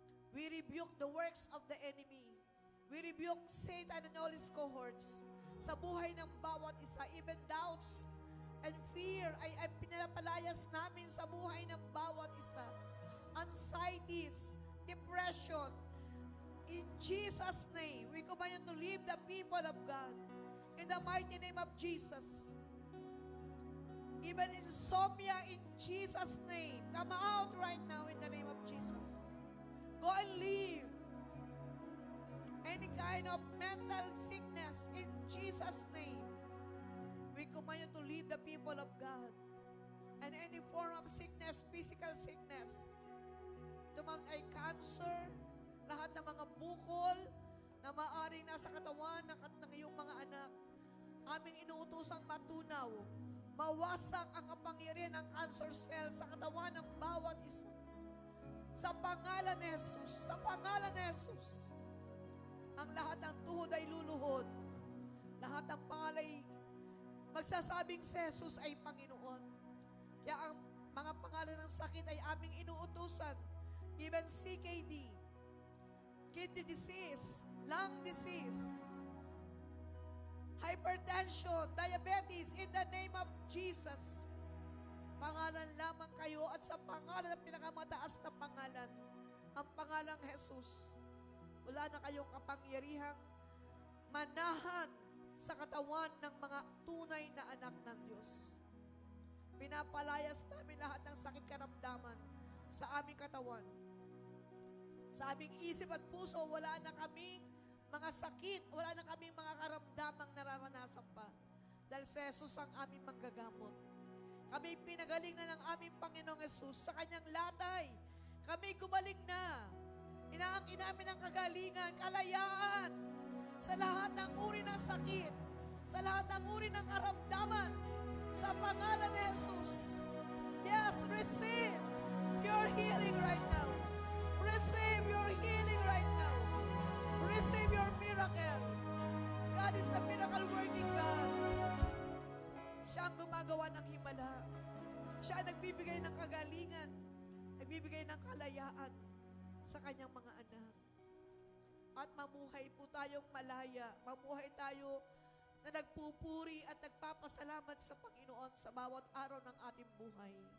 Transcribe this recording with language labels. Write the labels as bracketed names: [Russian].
[English] We rebuke the works of the enemy. We rebuke Satan and all his cohorts [Filipino] sa buhay ng bawat isa. [English] Even doubts and fear [Filipino] ay pinapalayas namin sa buhay ng bawat isa. [English] Anxieties, depression. In Jesus' name, we command you to leave the people of God. In the mighty name of Jesus. Even insomnia, in Jesus' name. Come out right now in the name of Jesus. Go and leave. Any kind of mental sickness, in Jesus' name. We command you to leave the people of God. And any form of sickness, physical sickness, [Filipino] ito man ay cancer, lahat ng mga bukol na maaaring nasa katawan ng iyong mga anak, aming inuutosang matunaw, mawasak ang kapangyarihan ng cancer cell sa katawan ng bawat isa. Sa pangalan ni Jesus, sa pangalan ni Jesus, ang lahat ng tuhod ay luluhod. Lahat ng pangalay magsasabing si Jesus ay Panginoon. Kaya ang mga pangalan ng sakit ay aming inuutusan. [English] Even CKD, kidney disease, lung disease, hypertension, diabetes, in the name of Jesus. [Filipino] Pangalan lamang kayo at sa pangalan ng pinakamataas na pangalan, ang pangalang Jesus, wala na kayong kapangyarihang manahan sa katawan ng mga tunay na anak ng Diyos. Pinapalayas namin lahat ng sakit karamdaman sa aming katawan. Sa aming isip at puso, wala na kaming mga sakit, wala na kaming mga karamdamang nararanasan pa. Dahil si Jesus ang aming manggagamot. Kami pinagaling na ng aming Panginoong Jesus sa kanyang latay. Kami gumaling na. Inaangkin namin ang kagalingan, kalayaan sa lahat ng uri ng sakit, sa lahat ng uri ng karamdaman, sa pangalan ni Jesus. [English] Yes, receive your healing right now. Receive your healing right now. Receive your miracle. God is the miracle working God. [Filipino] Siya ang gumagawa ng himala. Siya ang nagbibigay ng kagalingan, nagbibigay ng kalayaan sa kanyang mga anak. At mamuhay po tayong malaya. Mamuhay tayo na nagpupuri at nagpapasalamat sa Panginoon sa bawat araw ng ating buhay.